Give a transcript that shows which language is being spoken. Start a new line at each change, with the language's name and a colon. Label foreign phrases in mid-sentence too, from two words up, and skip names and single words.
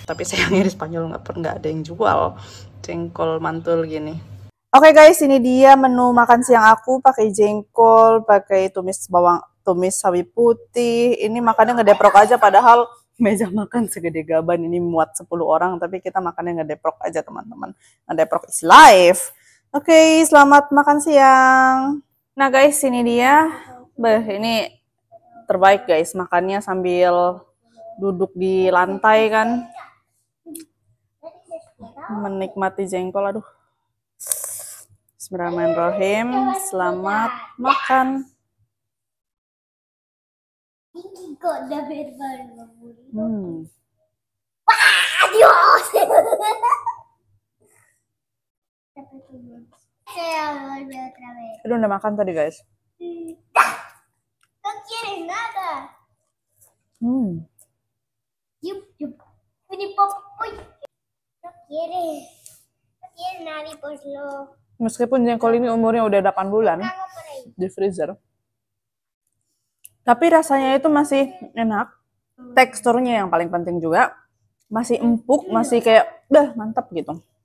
Indonesian: Tapi sayangnya di Spanyol nggak ada yang jual jengkol mantul gini. Oke guys, ini dia menu makan siang aku, pakai jengkol, pakai tumis bawang, tumis sawi putih. Ini makannya ngedeprok aja, padahal meja makan segede gaban ini muat 10 orang, tapi kita makannya ngedeprok aja teman-teman. Ngedeprok
English: is life.
Indonesian: Oke, selamat makan siang. Nah guys, ini dia. Ini terbaik guys, makannya sambil duduk di lantai kan. Menikmati jengkol, aduh.
Arabic: Bismillahirrahmanirrahim.
Indonesian: Selamat makan.
Spanish: Adios.
Indonesian: Aduh, udah makan tadi guys.
Spanish: No quieres nada. Yup, yup. Uy, uy. No quieres. No quieres nada, pues lo.
Indonesian: Meskipun jengkol ini umurnya udah 8 bulan di freezer, tapi rasanya itu masih enak. Teksturnya yang paling penting juga. Masih empuk, masih kayak, mantap gitu.